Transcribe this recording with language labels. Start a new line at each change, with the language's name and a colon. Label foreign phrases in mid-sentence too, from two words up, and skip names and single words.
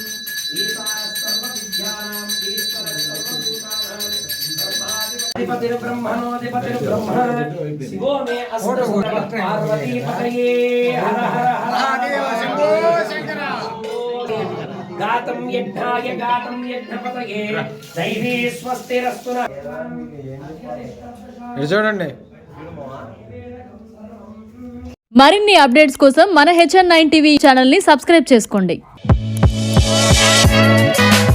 Sanskrit: ब्रह्मणोऽधिपतिर्ब्रह्म शिवो मे अस्तु पार्वती पतये हर हर महादेव शंभो शंकर गातं यज्ञपतये दैवी स्वस्तिरस्तु
Telugu: చూడండి. మరిన్ని అప్డేట్స్ కోసం మన HN9 టీవీ ఛానల్ ని సబ్స్క్రైబ్ చేసుకోండి.